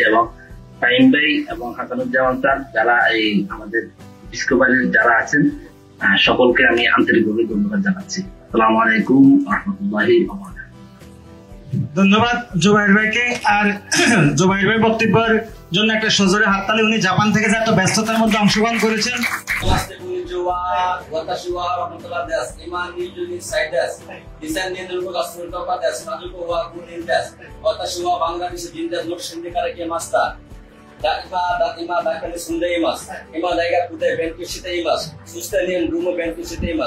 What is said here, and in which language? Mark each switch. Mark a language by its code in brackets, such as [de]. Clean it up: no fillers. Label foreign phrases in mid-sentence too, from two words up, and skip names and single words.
[bn] এবং ফাহিম ভাই এবং হাসানুজ্জামান স্যার যারা এই আমাদের ডিসকভারির যারা আছেন সকলকে আমি আন্তরিকভাবে ধন্যবাদ জানাচ্ছি। আসসালামু আলাইকুম ওয়া রাহমাতুল্লাহি ওয়া বারাকাতুহু। ধন্যবাদ জুবাইর ভাইকে। আর জুবাইর ভাই বক্তব্যের জন্য একটা সজোরে হাততালি, উনি জাপান থেকে যে এত ব্যস্ততার মধ্যে অংশগ্রহণ করেছেন। [ja] 今大学に住んでいます。今大学で勉強しています。そして日本語も勉強しています。